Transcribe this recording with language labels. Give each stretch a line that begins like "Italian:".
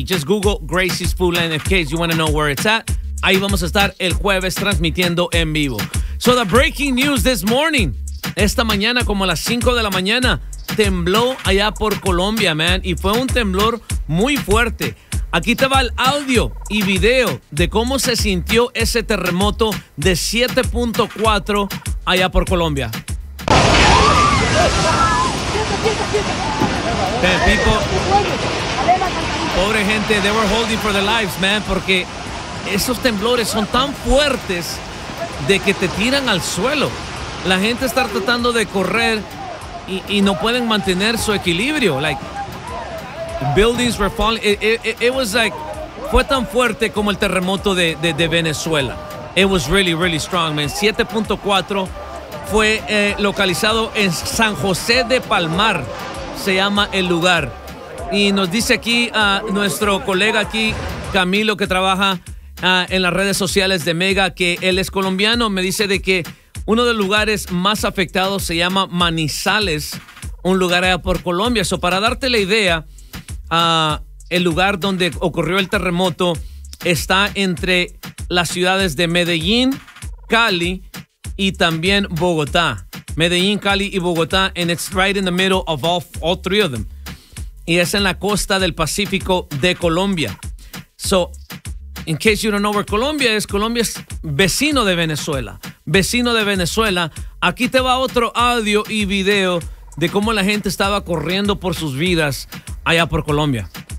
English: Just Google Gracie's Foodland in case you want to know where it's at.
Spanish: Ahí vamos a estar el jueves transmitiendo en vivo.
English: So the breaking news this morning.
Spanish: Esta mañana, como a las 5 de la mañana, tembló allá por Colombia, man. Y fue un temblor muy fuerte. Aquí te va el audio y video de cómo se sintió ese terremoto de 7.4 allá por Colombia. People, pobre gente,
English: they were holding for their lives, man,
Spanish: porque esos temblores son tan fuertes de que te tiran al suelo. La gente está tratando de correr y no pueden mantener su equilibrio.
English: Like, buildings were falling. It was like,
Spanish: fue tan fuerte como el terremoto de Venezuela.
English: It was really, really strong, man.
Spanish: 7.4 fue localizado en San José de Palmar, se llama el lugar. Y nos dice aquí nuestro colega aquí, Camilo, que trabaja en las redes sociales de Mega, que él es colombiano. Me dice de que uno de los lugares más afectados se llama Manizales, un lugar allá por Colombia. Eso, para darte la idea, el lugar donde ocurrió el terremoto está entre las ciudades de Medellín, Cali y también Bogotá.
English: Medellín, Cali y Bogotá, and it's right in the middle of all three of them.
Spanish: Y es en la costa del Pacífico de Colombia.
English: So, in case you don't know where
Spanish: Colombia es vecino de Venezuela. Vecino de Venezuela. Aquí te va otro audio y video de cómo la gente estaba corriendo por sus vidas allá por Colombia.